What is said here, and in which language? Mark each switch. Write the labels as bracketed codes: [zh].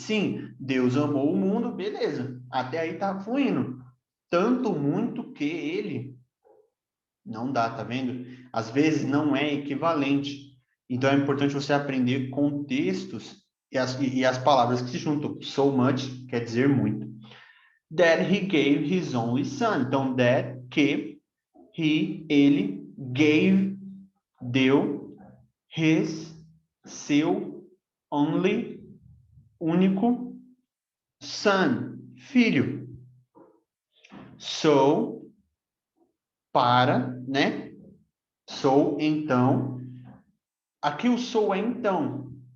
[pt] Sim, Deus amou o mundo, beleza. Até aí tá fluindo. Tanto muito que ele não dá, tá vendo? Às vezes não é equivalente. Então é importante você aprender contextos e as palavras que se juntam. So much quer dizer muito. [en] That he gave his only son. [pt] Então, that que ele [en] gave [pt] deu, his, seu, only, único, son, filho. So, para, né? So, então. Aqui o so é então.